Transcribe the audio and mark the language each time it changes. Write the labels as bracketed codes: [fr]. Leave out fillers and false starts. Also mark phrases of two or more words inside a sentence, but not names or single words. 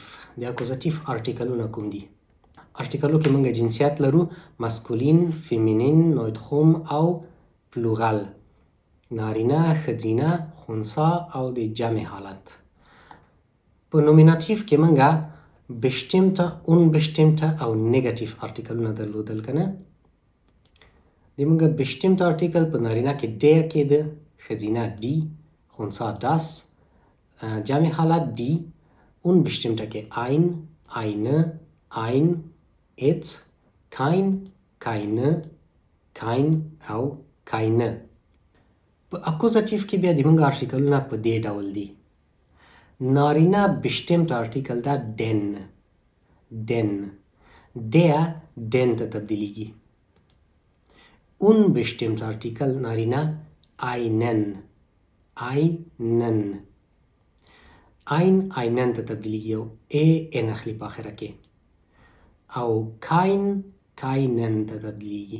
[ps] د اکوزاتیف ارټیکلونه کوم دي؟ ارټیکلو کې موږ جنسیت لرو: ماسکولین، فیمینین، نویدخوم او پلورال، نارینه، ښځینه، خنثی او د جمع حالت. په نومیناتیف کې موږ [de] bestimmte، unbestimmte [ps] او نگاتیف ارټیکلونه درلودل، کنه. د موږ bestimmte ارټیکل په نارینه کې der کېده، ښځینه die، خنثی das، جمع حالت die. [de] unbestimmte کې ein، eine، ein، ets، kein، keine، kein او keine. [ps] په اکوزاتیف کې بیا د موږ ارټیکلونه په دې ډول دي. نارینه bestimmte ارټیکل ده den. [de] der den [ps] ته تبدیلیږي. unbestimmte ارټیکل نارینه einen. einen ته تبدیلیږي او ان اخلي په اخره کې. او keinen ته تبدیلیږي.